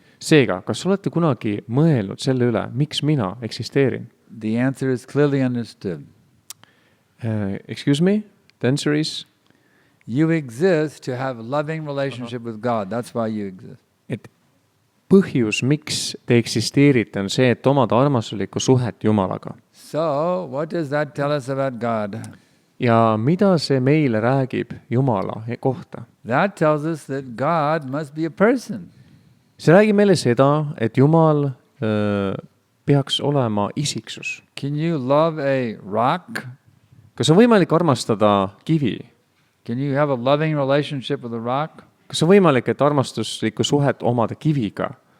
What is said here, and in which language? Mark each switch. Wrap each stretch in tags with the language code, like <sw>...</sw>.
<et>Seega, kas olete kunagi mõelnud selle üle, miks mina eksisteerin?</et> <en>The answer is clearly understood. Excuse me? The answer is? You exist to have a loving relationship with God. That's why you exist.</en> <et>Et põhjus, miks te eksisteerite, on see, et omada armastuslikku suhet Jumalaga.</et> <en>So, what does that tell us about God?</en> <et>Ja mida see meile räägib Jumala kohta?</et> <en>That tells us that God must be a person.</en> <et>See räägib meile seda, et Jumal peaks olema isiksus.</et> <en>Can you love a rock?</en> <et>Kas on võimalik armastada kivi?</et> <en>Can you have a loving relationship with a rock?</en> <et>Kas on võimalik, et armastuslikku suhet omada kiviga?</et>